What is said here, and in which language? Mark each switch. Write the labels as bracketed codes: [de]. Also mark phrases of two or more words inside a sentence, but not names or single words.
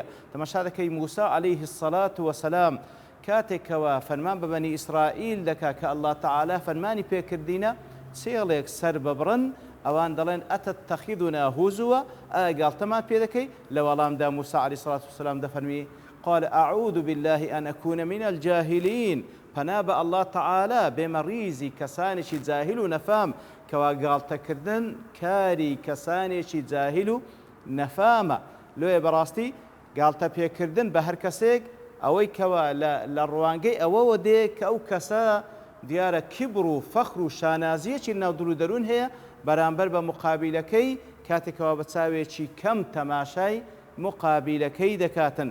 [ckb] تەماشا دەکەی موسا [ar] عەلەیهی السەلات وەسەلام [ckb] کاتێکەوە فەرمان بە بەنی ئیسرائیل دەکا کە [ar] ئەڵڵا تەعالا [ckb] فەرمانی پێکردینە چێڵێک سەر ببڕن ئەوان دەڵێن [ar] ئەتەتەخیذونا هوزوە، [ckb] ئایا گاڵتەمان پێ دەکەی؟ لە وەڵامدا موسا [ar] عەلەیهی السەلات وەسەلام [ckb] دەفەرمی [ar] قال أعوذ بالله أن أكون من الجاهلين، [ckb] پەنا بە [ar] ئەڵڵا تەعالا [ckb] بێمە ڕیزی کەسانێکی جاهل و نەفام کەوا گاڵتەکردن کاری کەسانێکی جاهل و نەفامە. لۆیە بەڕاستی گاڵتە پێکردن بە هەر کەسێک ئەوەی کەوا لە ڕوانگەی ئەوەوە دێ کە ئەو کەسە دیارە کیبر و فەخر و شانازیەکی ناو دڵ و دەروون هەیە بەرامبەر بە مقابلەکەی کاتێکەوە بە چاوێکی کەم تەماشای مقابلەکەی دەکاتن.